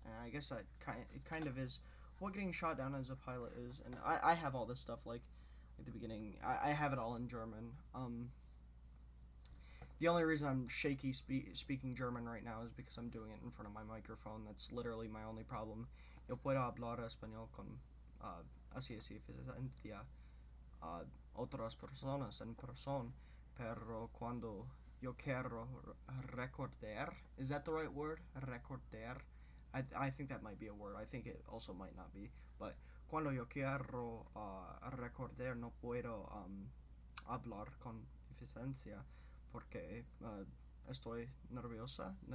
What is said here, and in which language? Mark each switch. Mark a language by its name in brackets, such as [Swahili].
[English] And I guess that kind of is what getting shot down as a pilot is. And I have all this stuff, like at the beginning. I have it all in German. The only reason I'm shaky speaking German right now is because I'm doing it in front of my microphone. That's literally my only problem. [Spanish] Yo puedo hablar español con así eficiencia otras personas en persona, pero cuando yo quiero recordar, [English] is that the right word? [Spanish] Recordar? [English] I think that might be a word. I think it also might not be. [Spanish] But cuando yo quiero recordar, no puedo hablar con eficiencia porque estoy nerviosa.